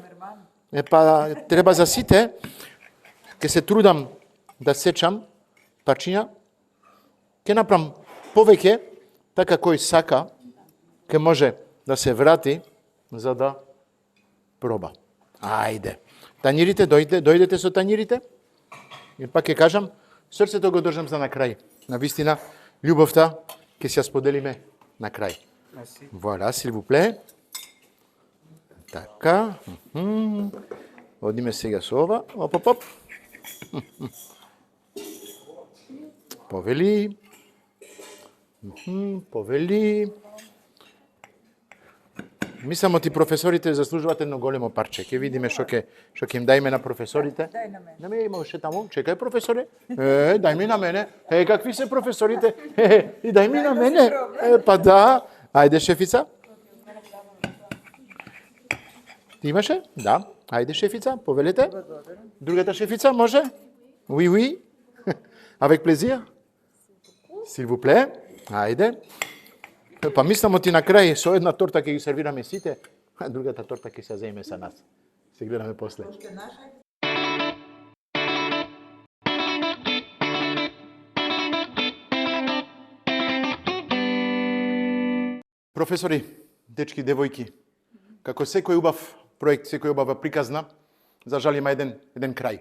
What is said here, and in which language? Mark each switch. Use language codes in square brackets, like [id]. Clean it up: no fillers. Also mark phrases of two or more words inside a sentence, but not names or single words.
[mk] Треба за сите, ке се трудам да сечам парчиња, ке направам повеќе, така кој сака, ке може да се врати, за да проба. Ајде. Тањирите, дојдете со тањирите. И пак ке кажам, срцето го држам за на крај. Навистина, љубовта ке се ја споделиме на крај. [fr] Voilà, s'il vous plaît. [mk] Така. Одиме сега со ова. Оп. Повели. Повели. Мислам, оти професорите заслужуваат едно големо парче. Ке видиме што ќе им дајме на професорите. Дај на мене. На мене има уште таму. Чекај, професоре. Дај ми на мене. Какви се професорите? И дај ми на мене. Па да. Ајде, шефица. Ти имаше? Да. Ајде, шефица, повелете. Другата шефица, може? [fr] Oui. Avec plaisir. S'il vous plaît. [mk] Ајде. Па мислам оти на крај со една торта ќе ги сервираме сите, а другата торта ќе се земе со нас. Се гледаме после. Професори, дечки, девојки, како секој убав проект, секој убава приказна, за жал има еден крај.